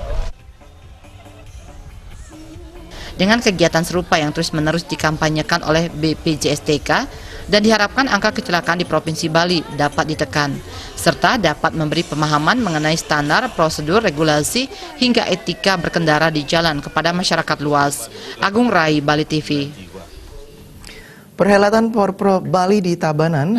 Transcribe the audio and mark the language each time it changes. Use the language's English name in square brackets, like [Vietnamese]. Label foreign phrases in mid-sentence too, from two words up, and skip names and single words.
[Indonesian] Dengan kegiatan serupa yang terus-menerus dikampanyekan oleh BPJS TK dan diharapkan angka kecelakaan di Provinsi Bali dapat ditekan, serta dapat memberi pemahaman mengenai standar, prosedur, regulasi, hingga etika berkendara di jalan kepada masyarakat luas. Agung Rai, Bali TV. Perhelatan Porpro Bali di Tabanan